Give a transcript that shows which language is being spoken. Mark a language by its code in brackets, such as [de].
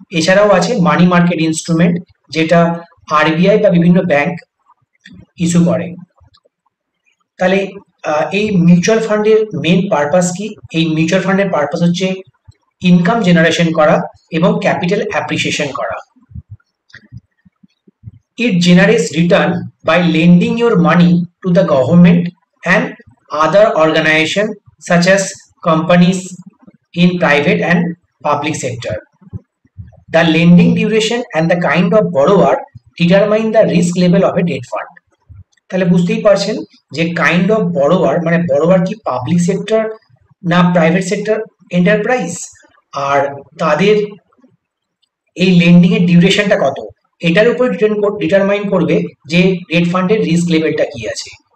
[bn] এছাড়াও আছে money market instrument, যেটা আরবিআই বা বিভিন্ন ব্যাংক ইস্যু করে। তাহলে এই মিউচুয়াল ফান্ডের মেন পারপাস কি? এই মিউচুয়াল ফান্ডের পারপাস হচ্ছে ইনকাম জেনারেশন করা এবং ক্যাপিটাল অ্যাপ্রিসিয়েশন করা। [en] It generates return by lending your money to the government and other organizations such as companies in private and public sector. The lending duration and the kind of borrower determine the risk level of a debt fund. [bn] তাহলে বুঝতেই পারছেন যে kind of বড়োয়ার মানে বড়োয়ার কি public sector না private sector enterprise, আর তাদের এই lending এর ডিউরেশনটা কত, এটার উপর ডিটারমাইন করবে যে ডেট ফান্ডের রিস্ক লেভেলটা কি আছে।